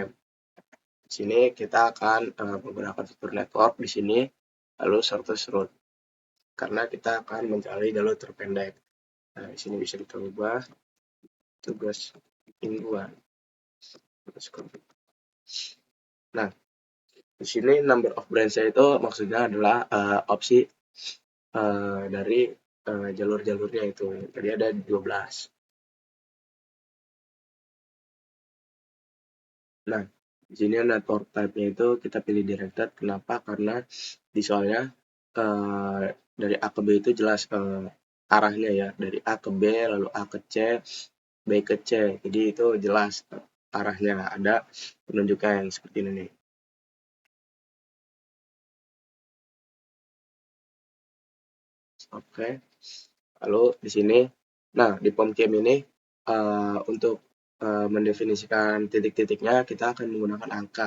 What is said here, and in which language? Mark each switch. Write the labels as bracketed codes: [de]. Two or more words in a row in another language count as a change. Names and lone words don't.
[id] Di sini kita akan menggunakan fitur network di sini, lalu [en] shortest route, [id] karena kita akan mencari jalur terpendek. Nah, di sini bisa kita ubah tugas mingguan. Nah, di sini [en] number of branch [id] itu maksudnya adalah opsi dari jalur-jalurnya itu. Tadi ada 12. Nah, di sini [en] network type- [id] nya itu kita pilih directed. Kenapa? Karena di soalnya dari A ke B itu jelas arahnya ya, dari A ke B, lalu A ke C, B ke C. Jadi itu jelas arahnya, ada penunjuknya yang seperti ini nih. Oke. Lalu di sini, nah di POMKM ini untuk mendefinisikan titik-titiknya kita akan menggunakan angka.